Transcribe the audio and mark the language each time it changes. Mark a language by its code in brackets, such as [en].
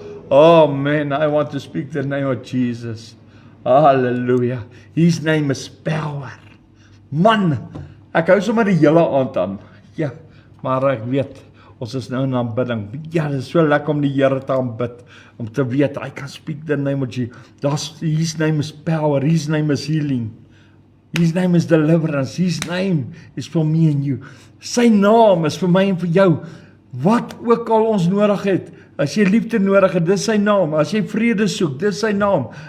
[en] Oh man, I want to speak the name of Jesus. Hallelujah. His name is power. [af] Man, ek hou sommer die hele aand aan. Ja, maar ek weet, ons is nou in aanbidding. Ja, dit is so lekker om die Here te aanbid, om te weet, [en] I can speak the name of Jesus. His name is power, His name is healing. His name is deliverance. His name is for me and you. [af] Sy naam is vir my en vir jou. Wat ook al ons nodig het. As jy liefde nodig het, dis sy naam. As jy vrede soek, dis sy naam.